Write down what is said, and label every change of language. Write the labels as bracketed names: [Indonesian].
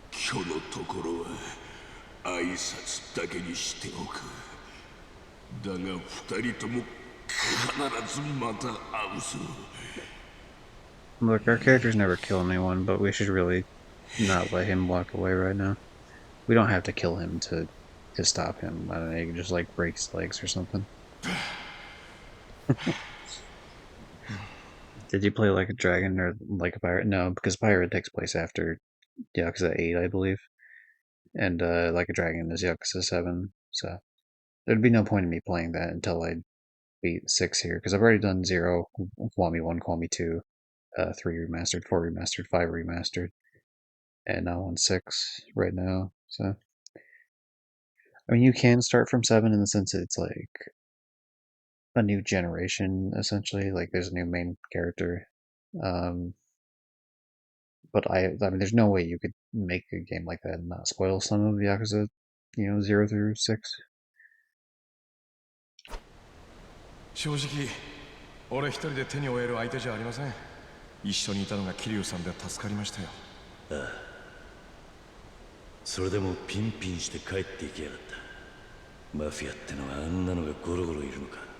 [Japanese] 今日のところは挨拶だけにしておく。だが二人とも必ずまた会うぞ。 [English] Look, our characters never kill anyone, but we should really not let him walk away right now. We don't have to kill him to stop him. I don't know, you can just like break his legs or something. Did you play like a dragon or like a pirate? No, because pirate takes place after Yakuza 8, I believe. and Like a Dragon is Yakuza 7. So there'd be no point in me playing that until I beat 6 here, because I've already done 0, Kiwami 1, Kiwami 2, 3 remastered, 4 remastered, 5 remastered, and now on 6 right now. So I mean, you can start from 7 in the sense that it's like a new generation, essentially. Like there's a new main character. Um, but I mean, there's no way you could make a game like that and not spoil some of Yakuza, 0 through 6. [Japanese] 正直俺一人で手に負える相手じゃありません。一緒にいたのが桐生さんで助かりましたよ。ああ、それでもピンピンして帰っていきやがった。マフィアってのはあんなのがゴロゴロいるのか。